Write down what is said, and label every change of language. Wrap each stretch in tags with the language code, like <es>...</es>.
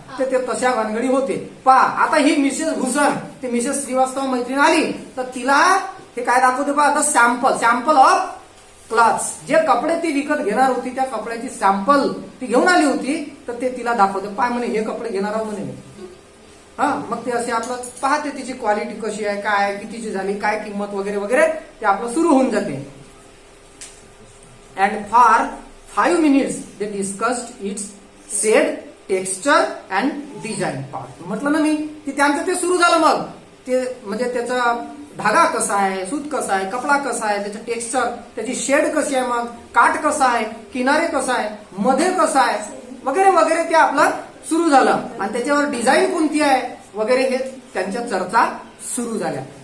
<mr>ते तशा भानगडी होते. पहा आता ही मिसेस भूषण, ती मिसेस श्रीवास्तव मैत्रीण आली तर तिला हे काय दाखवते पहा, आता</mr> <en>Sample of clothes.</en> <mr>जे कपडे ती विकत घेणार होती त्या कपड्याची सॅम्पल ती घेऊन आली होती, तर ते तिला दाखवते. पाय म्हणे हे कपडे घेणार आहोत म्हणे. हा मग ते असे आपलं पाहते तिची क्वालिटी कशी आहे, काय कितीची झाली, काय किंमत वगैरे वगैरे ते आपलं सुरू होऊन जाते.</mr> <en>And for 5 minutes they discussed its shade, texture and design part.</en> <mr>म्हटलं ना मी की त्यांचं ते सुरू झालं. मग ते म्हणजे त्याचा धागा कसा आहे, सूत कसा आहे, कपडा कसा आहे, त्याचं टेक्स्चर, त्याची शेड कशी आहे, मग काठ कसा आहे, किनारे कसा आहे, मध्ये कसा आहे वगैरे वगैरे ते आपलं सुरू झालं. आणि त्याच्यावर डिझाईन कोणती आहे वगैरे हे त्यांच्या चर्चा सुरू झाल्या.</mr>